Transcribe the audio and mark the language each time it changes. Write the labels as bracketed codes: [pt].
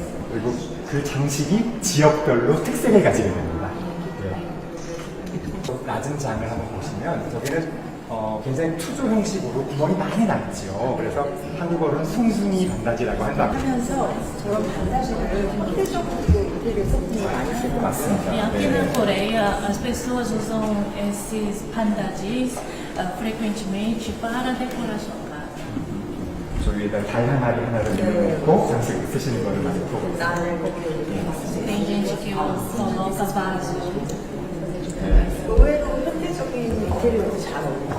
[ko] 그리고 그 장식이 지역별로 특색을 가지게 됩니다. 낮은 장을 한번 보시면 저기는 굉장히 투조 형식으로 구멍이 많이 났죠. 그래서 한국어로는 숭숭이 반다지라고 한다. 하면서 저런 반다지를 현대적으로 이렇게 소품을 많이 쓸 것 같습니다. [pt] E aqui na Coreia, as pessoas usam esses pandajis frequentemente para decoração casa. [ko] 저 위에다 달 항아리 하나를 넣고 장식 쓰시는 거를 많이 보고 있습니다. [pt] Tem gente que coloca vasos. [ko] 의외로 현대적인 인테리어도 잘 어울려요.